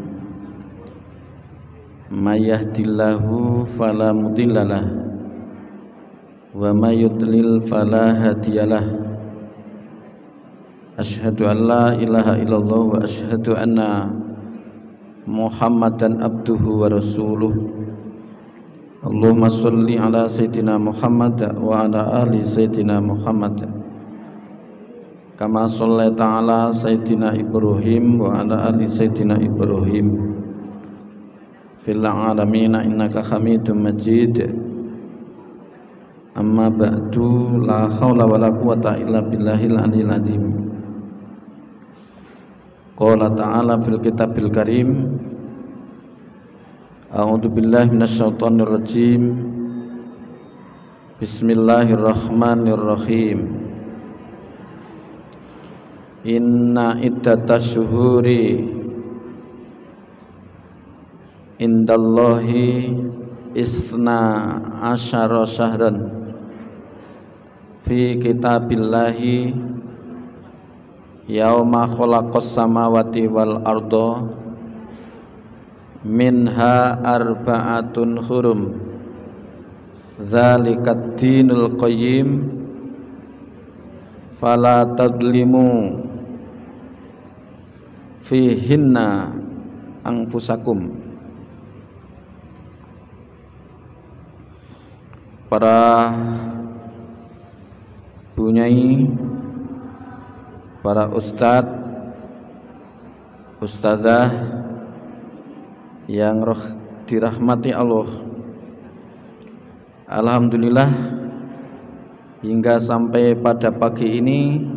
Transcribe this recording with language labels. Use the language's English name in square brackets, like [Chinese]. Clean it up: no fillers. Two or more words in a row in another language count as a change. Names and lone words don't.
[Arabic] من يهده الله فلا مضل له ومن يضلل فلا هادي له. أشهد أن لا إله إلا الله وأشهد أن محمدا عبده ورسوله. اللهم صل على سيدنا محمد وعلى آل سيدنا محمد كما صليت على سيدنا إبراهيم وعلى آل سيدنا إبراهيم في العالمين إنك حميد مجيد. أما بعد، لا حول ولا قوة إلا بالله العلي العظيم. قال تعالى في الكتاب الكريم، أعوذ بالله من الشيطان الرجيم. Bismillahirrahmanirrahim. إن عدة الشهور عند الله اثنا عشر شهرا في كتاب الله يوم خلق السماوات والأرض منها أربعة حرم ذلك الدين القيم فلا تظلموا فيهن أنفسكم. [Indonesian] Para bunyai, para ustadz, ustadzah yang dirahmati Allah, alhamdulillah hingga sampai pada pagi ini